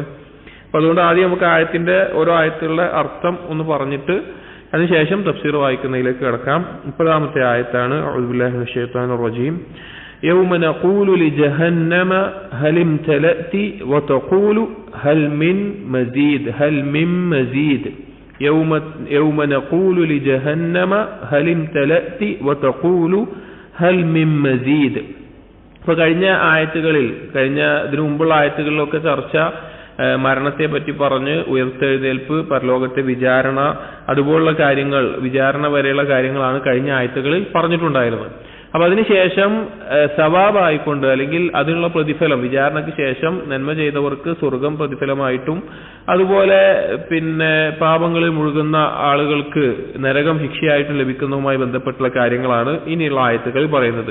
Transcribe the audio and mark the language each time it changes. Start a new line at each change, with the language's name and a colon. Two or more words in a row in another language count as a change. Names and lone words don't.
Malayalam: അപ്പൊ അതുകൊണ്ട് ആദ്യം നമുക്ക് ആയത്തിന്റെ ഓരോ ആയത്തുകളുടെ അർത്ഥം ഒന്ന് പറഞ്ഞിട്ട് അതിനുശേഷം തഫ്സീർ വായിക്കുന്നതിലേക്ക് കിടക്കാം. 30-ാമത്തെ ആയത്താണ്.
Arabic: أعوذ بالله من الشيطان الرجيم. يوم نقول لجهنم هل امتلأت وتقول هل من مزيد. يوم نقول لجهنم هل امتلأت وتقول هل من مزيد.
Malayalam: ഇപ്പൊ കഴിഞ്ഞ ഇതിനു മുമ്പുള്ള ആയത്തുകളിലൊക്കെ ചർച്ച മരണത്തെ പറ്റി പറഞ്ഞ് ഉയർത്തെഴുന്നേൽപ്പ്, പരലോകത്തെ വിചാരണ, അതുപോലുള്ള കാര്യങ്ങൾ, വിചാരണ വരെയുള്ള കാര്യങ്ങളാണ് കഴിഞ്ഞ ആയത്തുകളിൽ പറഞ്ഞിട്ടുണ്ടായിരുന്നത്. അപ്പൊ അതിനുശേഷം സവാബായിക്കൊണ്ട് അല്ലെങ്കിൽ അതിനുള്ള പ്രതിഫലം, വിചാരണയ്ക്ക് ശേഷം നന്മ ചെയ്തവർക്ക് സ്വർഗം പ്രതിഫലമായിട്ടും അതുപോലെ പാപങ്ങളിൽ മുഴുകുന്ന ആളുകൾക്ക് നരകം ശിക്ഷയായിട്ടും ലഭിക്കുന്നതുമായി ബന്ധപ്പെട്ടുള്ള കാര്യങ്ങളാണ് ഇനിയുള്ള ആയത്തുകളിൽ പറയുന്നത്.